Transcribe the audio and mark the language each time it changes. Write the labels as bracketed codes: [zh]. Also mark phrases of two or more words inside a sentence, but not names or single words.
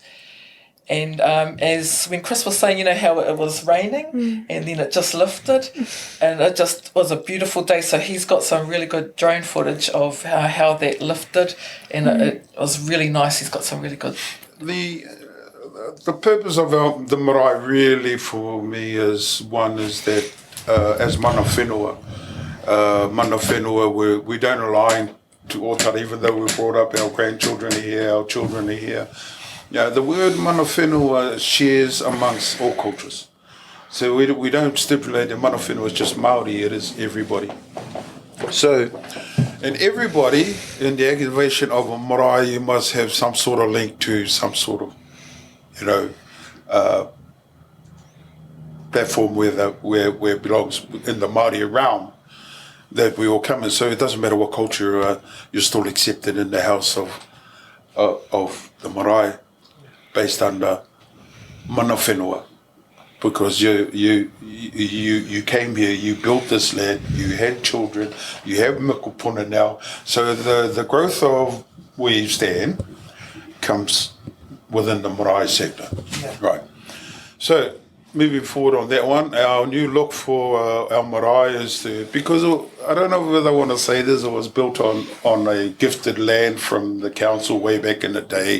[en] And when Chris was saying, how it was raining and then it just lifted and it just was a beautiful day. So he's got some really good drone footage of how that lifted and it was really nice. He's got some really good... The purpose of the marae really for me is that as [mi] mana whenua, [en] we don't align to Ōtara, even though we brought up our grandchildren here, our children are here. Yeah, the word [mi] mana whenua [en] shares amongst all cultures. So we don't stipulate that [mi] mana whenua [en] is just Māori, it is everybody. So, and everybody in the activation of a marae, you must have some sort of link to some sort of, platform where it belongs in the Māori realm that we all come in. So it doesn't matter what culture you are, you're still accepted in the house of the marae. Based under [mi] mana whenua, [en] because you came here, you built this land, you had children, you have mikopuna now. So the growth of where you stand comes within the marae sector, right? So moving forward on that one, our new look for our marae is because I don't know whether I want to say this, it was built on a gifted land from the council way back in the day.